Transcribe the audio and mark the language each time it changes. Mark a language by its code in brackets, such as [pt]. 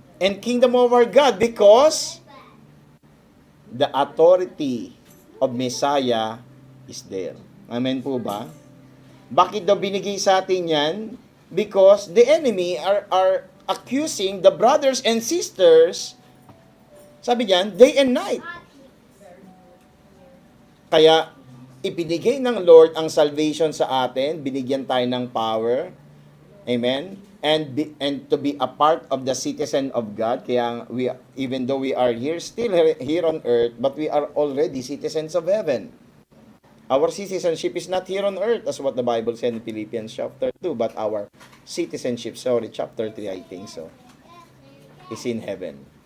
[en] And kingdom of our God, because the authority of Messiah is there. [tl] Amen po ba? Bakit daw binigay sa atin yan? [en] Because the enemy are accusing the brothers and sisters, [tl] sabi diyan, [en] day and night. [tl] Kaya ibinigay ng Lord ang salvation sa atin, binigyan tayo ng power. Amen? [en] And to be a part of the citizen of God. Kaya even though we are still here on earth, but we are already citizens of heaven. Our citizenship is not here on earth, as what the Bible said in Philippians chapter 2, but our citizenship, chapter 3, I think so, is in heaven.